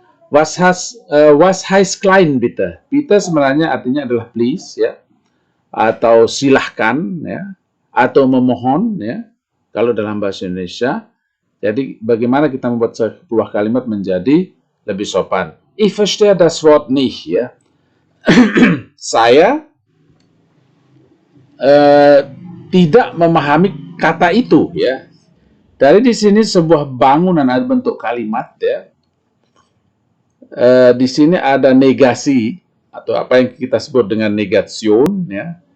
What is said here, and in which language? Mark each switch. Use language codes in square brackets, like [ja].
[de] Was heißt klein bitte? [id] Bitte sebenarnya artinya adalah please, ya. atau silahkan, ya, atau memohon, ya, kalau dalam bahasa Indonesia. Jadi bagaimana kita membuat sebuah kalimat menjadi lebih sopan. [de] Ich verstehe das Wort nicht, ya. [id] Saya tidak memahami kata itu, ya. Dari di sini sebuah bangunan ada bentuk kalimat, ya. Di sini ada negasi atau apa yang kita sebut dengan negation, ya.